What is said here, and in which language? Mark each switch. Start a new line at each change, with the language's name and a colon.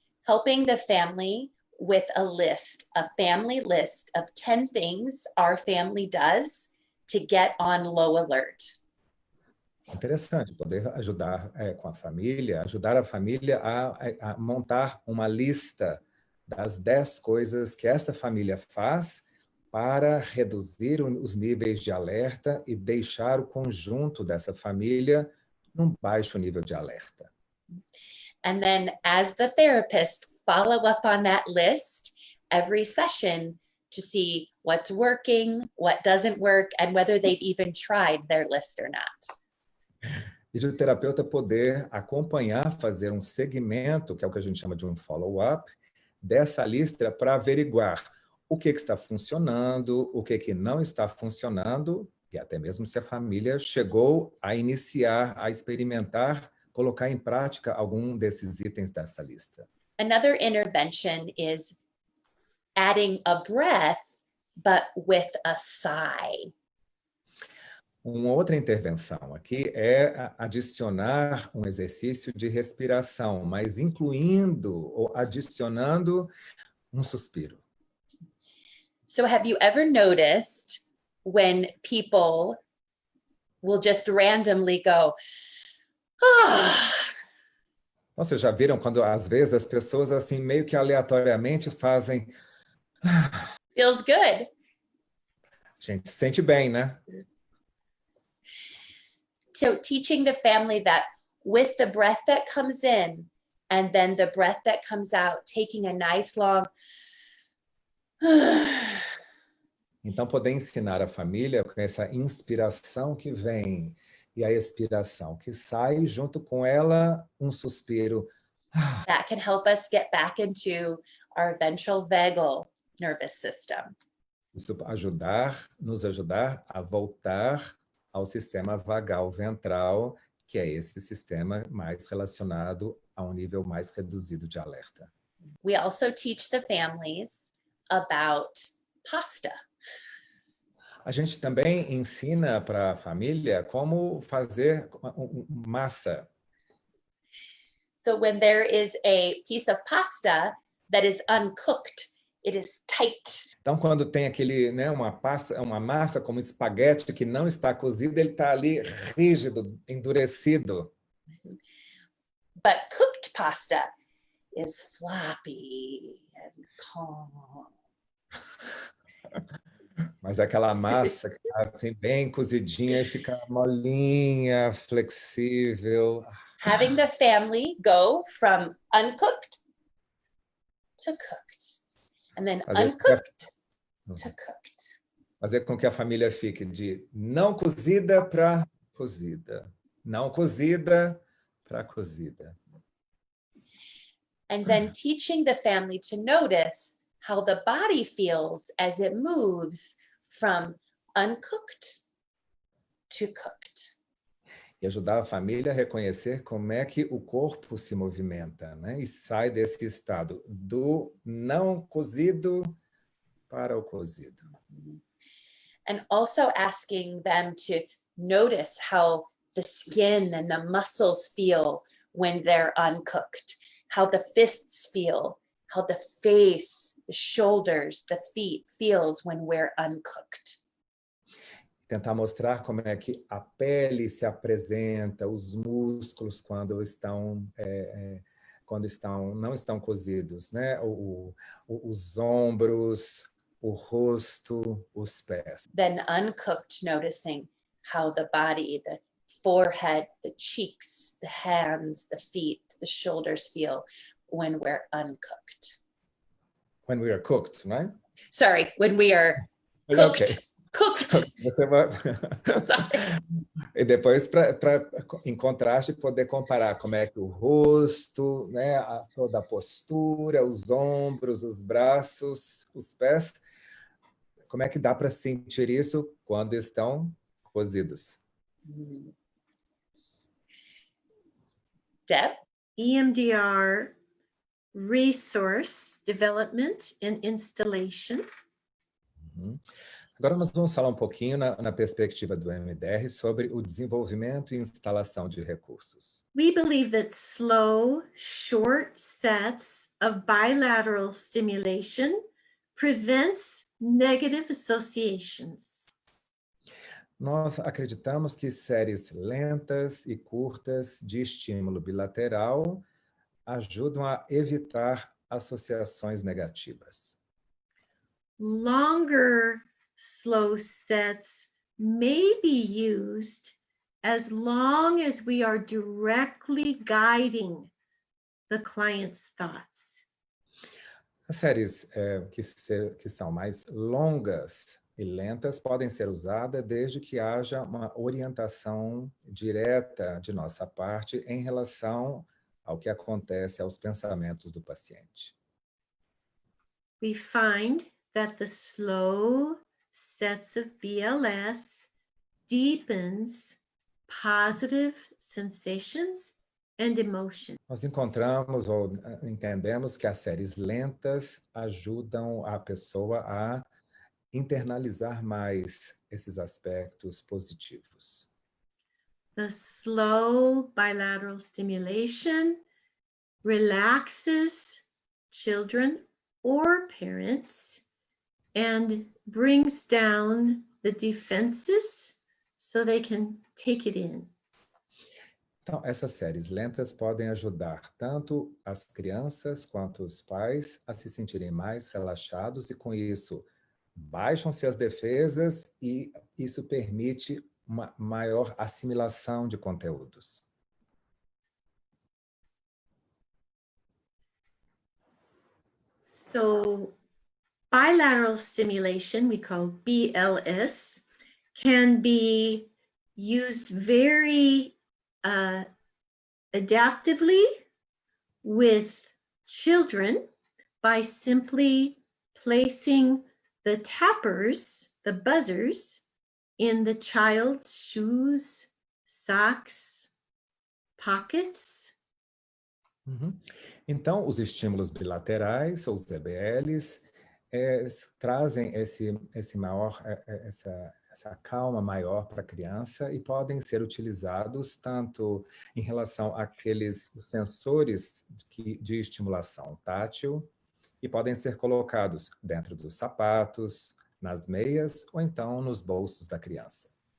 English: Helping the family with a family list of 10 things our family does to get on low alert.
Portuguese: Interessante poder ajudar com a família, ajudar a família a montar uma lista das 10 coisas que esta família faz para reduzir os níveis de alerta e deixar o conjunto dessa família num baixo nível de alerta.
English: And then as the therapist, follow up on that list every session to see what's working, what doesn't work, and whether they've even tried their list or not.
Portuguese: E de o terapeuta poder acompanhar, fazer um segmento, que é o que a gente chama de um follow-up, dessa lista para averiguar o que está funcionando, o que não está funcionando, e até mesmo se a família chegou a iniciar, a experimentar, colocar em prática algum desses itens dessa lista.
English: Another intervention is adding a breath, but with a sigh.
Portuguese: Uma outra intervenção aqui é adicionar um exercício de respiração, mas incluindo ou adicionando um suspiro.
English: So have you ever noticed when people will just randomly go, ah.
Portuguese: Então, vocês já viram quando, às vezes, as pessoas, assim, meio que aleatoriamente fazem...
English: Feels good.
Portuguese: A gente se sente bem, né?
English: So teaching the family that with the breath that comes in and then the breath that comes out, taking a nice long...
Portuguese: Então, poder ensinar a família com essa inspiração que vem e a expiração que sai, junto com ela, um suspiro.
English: That can help us get back into our ventral vagal nervous system.
Portuguese: Isso nos ajudar a voltar ao sistema vagal ventral, que é esse sistema mais relacionado a um nível mais reduzido de alerta.
English: We also teach the families about pasta.
Portuguese: A gente também ensina para a família como fazer massa.
English: So when there is a piece of pasta that is uncooked, it is tight.
Portuguese: Então, quando tem aquele, né, uma massa como espaguete que não está cozida, ele está ali rígido, endurecido.
English: But cooked pasta is floppy and calm.
Portuguese: Mas aquela massa que tá assim, bem cozidinha e fica molinha, flexível.
English: Having the family go from uncooked to cooked, and then uncooked to cooked.
Portuguese: Fazer com que a família fique de não cozida para cozida. Não cozida para cozida.
English: And then teaching the family to notice how the body feels as it moves from uncooked to cooked.
Portuguese: E ajudar a família a reconhecer como é que o corpo se movimenta, né? E sai desse estado do não cozido para o cozido.
English: And also asking them to notice how the skin and the muscles feel when they're uncooked, how the fists feel, how the face, the shoulders, the feet feels when we're uncooked.
Portuguese: Tentar mostrar como é que a pele se apresenta, os músculos quando não estão cozidos, né? Os ombros, o rosto, os pés.
English: Then uncooked, noticing how the body, the forehead, the cheeks, the hands, the feet, the shoulders feel when we're uncooked. When we are cooked, right? Sorry, when we are cooked. Okay. Cooked.
Portuguese: Você vai...
English: Sorry.
Portuguese: E depois, em contraste, poder comparar como é que o rosto, né, toda a postura, os ombros, os braços, os pés, como é que dá para sentir isso quando estão cozidos? Deb?
English: EMDR, resource development and installation.
Portuguese: Agora nós vamos falar um pouquinho na perspectiva do EMDR sobre o desenvolvimento e instalação de recursos.
English: We believe that slow, short sets of bilateral stimulation prevents negative associations.
Portuguese: Nós acreditamos que séries lentas e curtas de estímulo bilateral ajudam a evitar associações negativas.
English: Longer, slow sets may be used as long as we are directly guiding the client's thoughts.
Portuguese: As séries que são mais longas e lentas podem ser usadas desde que haja uma orientação direta de nossa parte em relação ao que acontece aos pensamentos do paciente.
English: We find that the slow sets of BLS deepens positive sensations and emotions.
Portuguese: Nós encontramos ou entendemos que as séries lentas ajudam a pessoa a internalizar mais esses aspectos positivos.
English: The slow bilateral stimulation relaxes children or parents and brings down the defenses so they can take it in.
Portuguese: Então, essas séries lentas podem ajudar tanto as crianças quanto os pais a se sentirem mais relaxados e, com isso, baixam-se as defesas e isso permite uma maior assimilação de conteúdos.
English: So, bilateral stimulation, we call BLS, can be used very adaptively with children by simply placing the tappers, the buzzers, in the child's shoes, socks, pockets.
Portuguese: Então, os estímulos bilaterais, ou os EBLs, trazem essa calma maior para a criança e podem ser utilizados tanto em relação àqueles sensores de estimulação tátil e podem ser colocados dentro dos sapatos, nas meias ou então nos bolsos da criança.